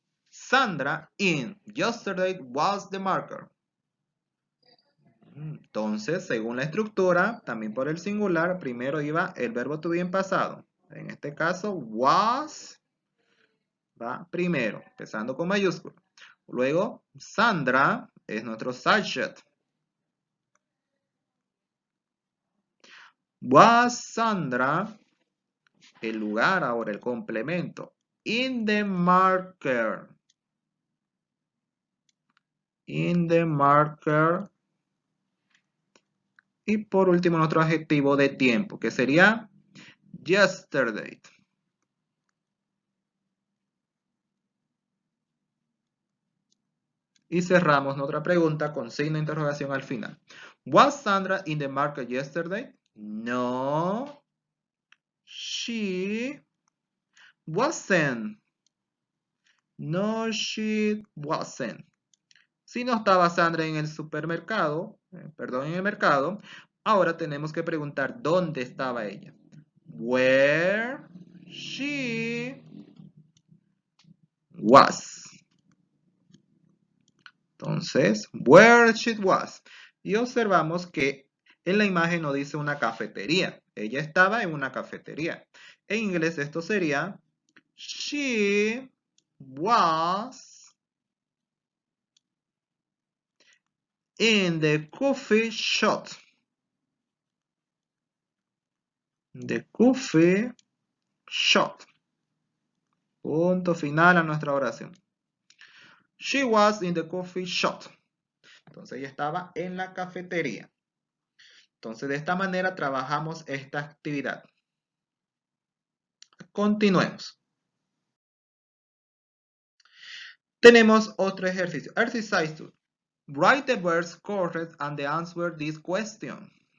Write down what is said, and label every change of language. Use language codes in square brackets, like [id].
[en] Sandra in yesterday was the marker. [es] Entonces, según la estructura, también por el singular, primero iba el verbo to be en pasado. En este caso, was va primero, empezando con mayúscula. Luego, Sandra es nuestro subject. [en] Was Sandra, [es] el lugar ahora, el complemento. [en] In the marker. In the marker. [es] Y por último, nuestro adjetivo de tiempo, que sería yesterday. Y cerramos nuestra pregunta con signo de interrogación al final. [en] Was Sandra in the market yesterday? No. She wasn't. No, she wasn't. [es] Si no estaba Sandra en el supermercado, perdón, en el mercado, ahora tenemos que preguntar dónde estaba ella. [en] Where she was. [es] Entonces, [en] where she was. [es] Y observamos que en la imagen nos dice una cafetería. Ella estaba en una cafetería. En inglés esto sería [en] she was in the coffee shop. The coffee shop. [es] Punto final a nuestra oración. [en] She was in the coffee shop. [es] Entonces ella estaba en la cafetería. Entonces de esta manera trabajamos esta actividad. Continuemos. Tenemos otro ejercicio. [en] Exercise 2. Write the words correct and answer this question.